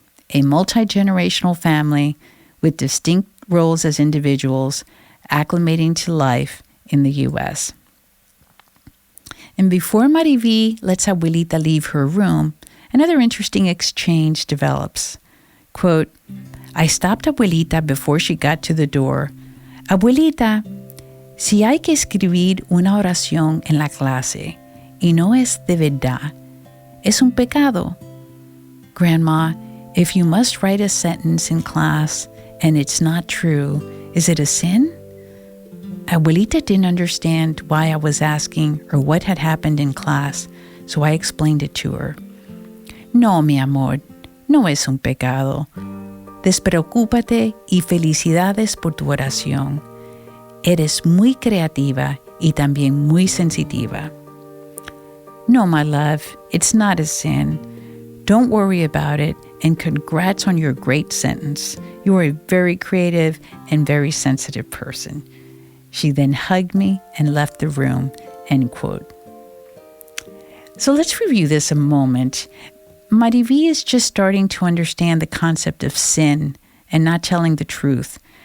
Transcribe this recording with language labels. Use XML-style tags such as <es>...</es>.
<en>A multi-generational family with distinct roles as individuals, acclimating to life in the U.S. And before MariVi lets Abuelita leave her room, another interesting exchange develops. Quote, I stopped Abuelita before she got to the door.</en> <es>Abuelita, si hay que escribir una oración en la clase y no es de verdad, es un pecado.</es> <en>Grandma, if you must write a sentence in class and it's not true, is it a sin? Abuelita didn't understand why I was asking or what had happened in class, so I explained it to her.</en> <es>No, mi amor, no es un pecado. Despreocúpate y felicidades por tu oración. Eres muy creativa y también muy sensitiva.</es> <en>No, my love, it's not a sin. Don't worry about it, and congrats on your great sentence. You are a very creative and very sensitive person. She then hugged me and left the room, end quote. So let's review this a moment. MariVi is just starting to understand the concept of sin and not telling the truth.</en>